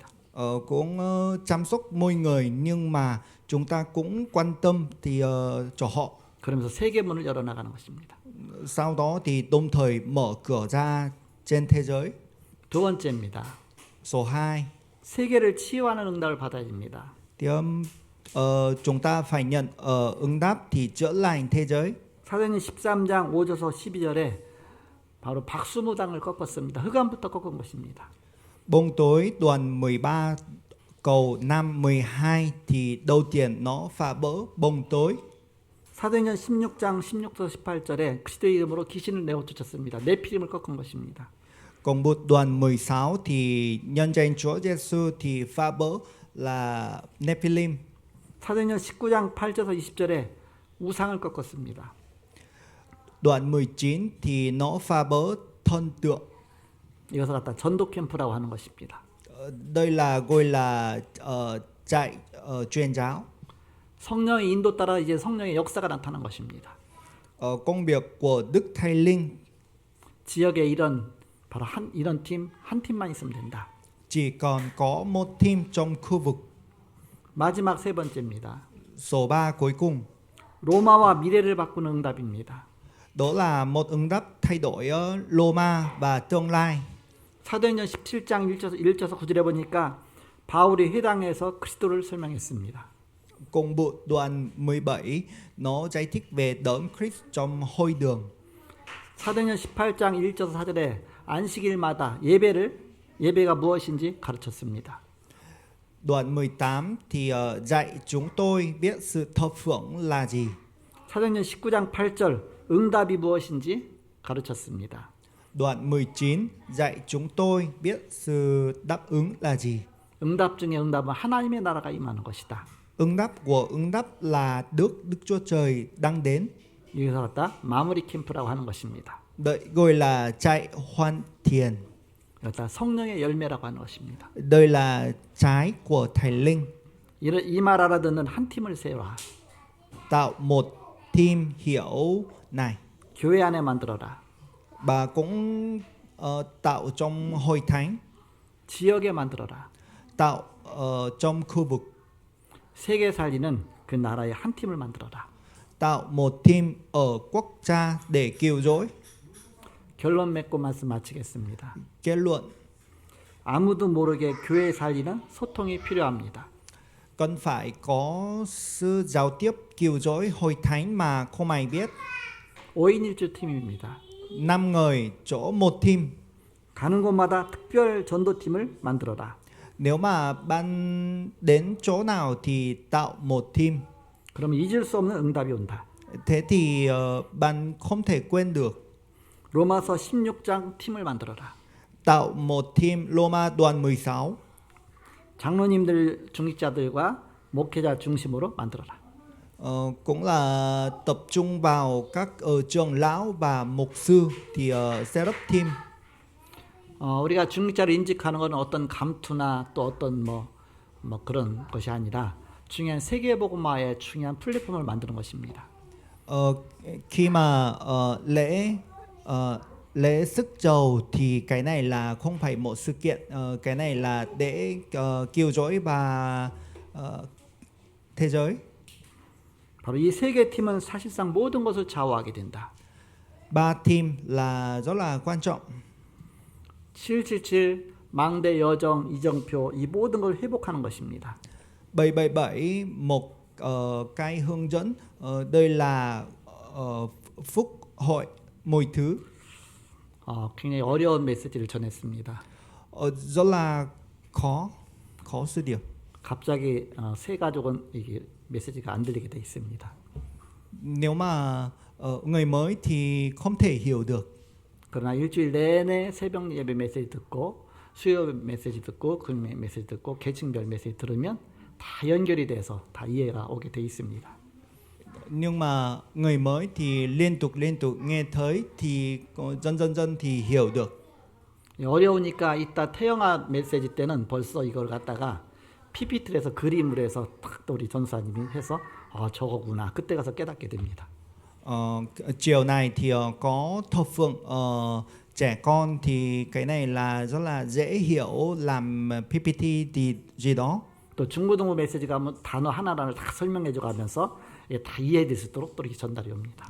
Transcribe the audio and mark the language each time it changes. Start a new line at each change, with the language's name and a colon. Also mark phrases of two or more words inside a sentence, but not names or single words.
Vietnamese: Cũng chăm sóc mọi người nhưng mà chúng ta cũng quan tâm thì cho họ.
Korean: 그러면서 세계 문을 열어나가는 것입니다.
Vietnamese: Sau đó thì đồng thời mở cửa ra trên thế giới.
Korean: 두 번째입니다.
Vietnamese: Số 2
Korean: 세계를 치유하는 응답을 받아야 됩니다.
Vietnamese: thì chúng ta phải nhận ứng đáp thì chữa lành thế giới.
Korean: 사도행전 13장 5절에서 12절에 바로 박수무당을 꺾었습니다. 흑암부터 꺾은 것입니다.
Vietnamese: Bóng tối đoạn 13 câu 5 12 thì đầu tiên nó phá vỡ bóng tối.
Korean: 사도행전 16장 16절 18절에 그리스도의 이름으로 귀신을 내어 쫓았습니다. 네피림을 꺾은 것입니다.
Vietnamese: Còn một đoạn 16 thì nhân danh Chúa Giêsu thì phá vỡ là Nephilim.
Korean: 사도행전 19장 8절에서 20절에 우상을 꺾었습니다.
Vietnamese: Đoạn 19 thì nó phá vỡ thần tượng.
Korean: 이것을 갖다 전도 캠프라고 하는 것입니다.
Vietnamese: Đây là gọi là trại truyền giáo.
Korean: 성령의 인도 따라 이제 성령의 역사가 나타난 것입니다.
Vietnamese: Công việc của Đức Thánh Linh.
Korean: 지역에 바로 이런 팀 한 팀만 있으면 된다.
Vietnamese: Chỉ còn có một team trong khu vực.
Korean: 마지막 세 번째입니다.
Vietnamese: Số 3 cuối cùng.
Korean: 로마와 미래를 바꾸는 응답입니다.
Vietnamese: Đó là một ứng đáp thay đổi Roma và tương lai.
Korean: 사도행전 17장 1절에서 9절에 보니까 바울이 회당에서 그리스도를 설명했습니다.
Vietnamese: Cùng bộ đoạn 17 nó giải thích về đấng Christ trong hội đường.
Korean: 사도행전 18장 1절에서 4절에 안식일마다 예배가 무엇인지 가르쳤습니다.
Vietnamese: Đoạn 18 thì dạy chúng tôi biết sự thập phượng là gì.
Korean: 사도행전 19장 8절 응답이 무엇인지 가르쳤습니다.
Vietnamese: Đoạn 19 dạy chúng tôi biết sự đáp ứng là gì.
Korean: 응답 중에 응답은 하나님의 나라가 임하는 것이다.
Vietnamese: Ứng đáp của ứng đáp là Đức Chúa Trời đang đến.
Korean: 여기서 갖다 마무리 캠프라고 하는 것입니다.
Vietnamese: Đây gọi là trại hoàn thiện.
Korean: 여기다 성령의 열매라고 하는 것입니다.
Vietnamese: Đây là trái của Thánh Linh.
Korean: 이 말 알아듣는 한 팀을 세워라.
Vietnamese: Tạo một team hiểu này.
Korean: 교회 안에 만들어라.
Vietnamese: Bà cũng tạo trong hội thánh.
Korean: 지역에 만들어라.
Vietnamese: Tạo trong khu vực.
Korean: 세계 살리는 그 나라의 한 팀을 만들어라.
Vietnamese: Tạo một team ở quốc gia để cứu rỗi.
Korean: 결론 맺고 말씀 마치겠습니다.
Vietnamese: Kết luận.
Korean: 아무도 모르게 교회 살리는 소통이 필요합니다.
Vietnamese: Cần phải có sự giao tiếp cứu rỗi hội thánh mà không ai biết.
Korean: 5인 1주 팀입니다.
Vietnamese: 5 người chỗ một team.
Korean: 가는 곳마다 특별 전도팀을 만들어라.
Vietnamese: Nếu mà bạn đến chỗ nào thì tạo một team.
Korean: 그러면 잊을 수 없는 응답이 온다.
Vietnamese: Thế thì bạn không thể quên được.
Korean: 로마서 16장 팀을 만들어라.
Vietnamese: Tạo một team Roma đoạn 16.
Korean: 장로님들, 중직자들과 목회자 중심으로 만들어라.
Vietnamese: Cũng là tập trung vào các trưởng lão và mục sư thì
English: set up team.
Korean: 우리가 중직자를 인직하는 것은 어떤 감투나 또 어떤 뭐 그런 것이 아니라 중요한 세계복음화의 중요한 플랫폼을 만드는 것입니다.
Vietnamese: Khi mà lễ sức dầu thì cái này là không phải một sự kiện, cái này là để cứu rỗi và thế giới.
Korean: 바로 이 세 개 팀은 사실상 모든 것을 좌우하게 된다.
Vietnamese: 3 team là rất là quan trọng.
Korean: 777 망대 여정 이정표 이 모든 걸 회복하는 것입니다.
Vietnamese: 777 một cái hướng dẫn, đây là phúc hội mọi thứ.
Korean: 굉장히 어려운 메시지를 전했습니다.
Vietnamese: Rất là khó sự điều.
Korean: 갑자기 세 가족은 이게 메시지가 안 들리게 돼 있습니다.
Vietnamese: Nếu mà người mới thì không thể hiểu được.
Korean: 그러나 일주일 내내 새벽 예배 메시지 듣고 수요 메시지 듣고 금요 메시지 듣고 계층별 메시지 들으면 다 연결이 돼서 다 이해가 오게 돼 있습니다.
Vietnamese: Nhưng mà người mới thì liên tục nghe thấy thì dần thì hiểu được.
Korean: 어려우니까 이따 태영아 메시지 때는 벌써 이걸 갖다가 PPT를 해서 그림으로 해서 탁 또 우리 전사님이 해서 저거구나 그때 가서 깨닫게 됩니다.
Vietnamese: Chiều này thì có thập phượng trẻ con thì cái này là rất là dễ hiểu, làm PPT thì gì đó.
Korean: 또 중고등부 메시지가 뭐 단어 하나하나를 다 설명해줘 가면서 이게 다 이해될 수 있도록 또 이렇게 전달이 옵니다.